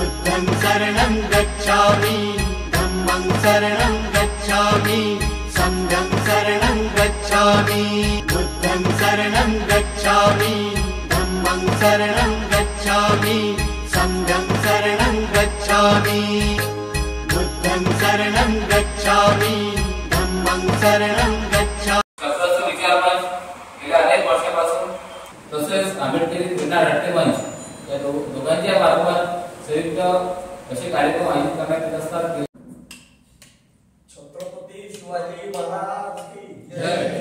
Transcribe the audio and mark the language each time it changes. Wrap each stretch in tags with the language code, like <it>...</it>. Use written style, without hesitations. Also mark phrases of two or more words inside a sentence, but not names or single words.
<pi>बुद्धं शरणं गच्छामि धम्मं शरणं गच्छामि संघं शरणं गच्छामि बुद्धं शरणं गच्छामि धम्मं शरणं गच्छामि संघं शरणं गच्छामि बुद्धं शरणं गच्छामि धम्मं शरणं गच्छामि।</pi> <mr>शास्त्राचा विचारमंच गेल्या अनेक वर्षापासून तसेच आंबेडकरी प्रेरणा रट्टे मंच या दोघांच्या मार्फत संयुक्त असे कार्यक्रम आयोजित करण्यात येत असतात।</mr> <hi>छत्रपती शिवाजी महाराज की जय।</hi>